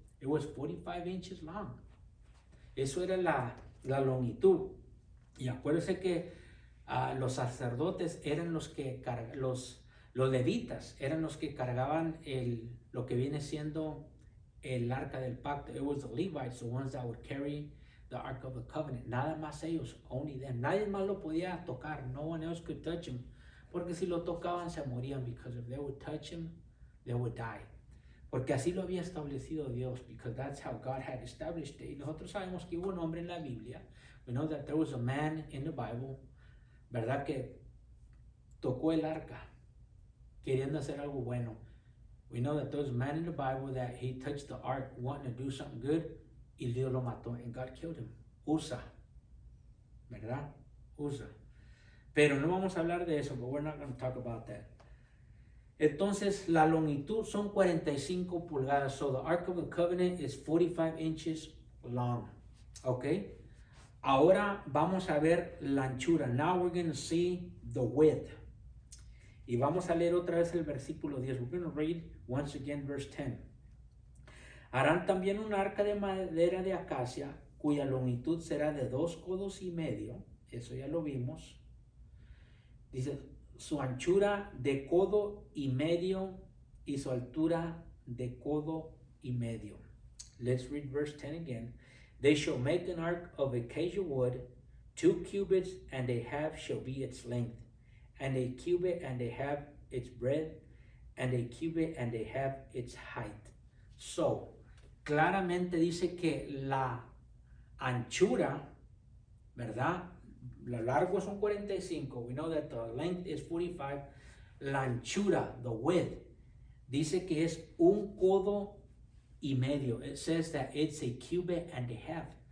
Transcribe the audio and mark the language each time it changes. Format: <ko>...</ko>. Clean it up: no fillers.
<en>It was 45 inches long.</en> <es>Eso era la longitud. Y acuérdense que los sacerdotes eran los que los levitas eran los que cargaban lo que viene siendo el arca del pacto.</es> <en>It was the Levites, the ones that would carry the Ark of the Covenant.</en> <es>Nada más ellos,</es> <en>only them.</en> <es>Nadie más lo podía tocar.</es> <en>No one else could touch him.</en> <es>Porque si lo tocaban se morían,</es> <en>because if they would touch him, they would die.</en> <es>Porque así lo había establecido Dios,</es> <en>because that's how God had established it.</en> <es>Y nosotros sabemos que hubo un hombre en la Biblia.</es> <en>We know that there was a man in the Bible, ¿verdad?</en> <es>Que tocó el arca, queriendo hacer algo bueno.</es> <en>We know that there was a man in the Bible that he touched the ark, wanting to do something good,</en> <es>y Dios lo mató,</es> <en>and God killed him.</en> <es>Usa, ¿verdad? Usa. Pero no vamos a hablar de eso,</es> <en>but we're not going to talk about that.</en> <es>Entonces, la longitud son 45 pulgadas.</es> <en>So the Ark of the Covenant is 45 inches long. Okay?</en> <es>Ahora vamos a ver la anchura.</es> <en>Now we're going to see the width.</en> <es>Y vamos a leer otra vez el versículo 10.</es> <en>We're going to read once again verse 10.</en> <es>Harán también un arca de madera de acacia, cuya longitud será de 2 codos y medio. Eso ya lo vimos. Dice, su anchura de codo y medio y su altura de codo y medio.</es> <en>Let's read verse 10 again. They shall make an ark of acacia wood, 2 cubits and a half shall be its length, and a cubit and a half its breadth, and a cubit and a half its height.</en> <es>So, claramente dice que la anchura, ¿verdad? Lo largo son 45.</es> <en>We know that the length is 45.</en> <es>La anchura,</es> <en>the width,</en> <es>dice que es un codo y medio.</es> <en>It says that it's a cubit and a half.</en>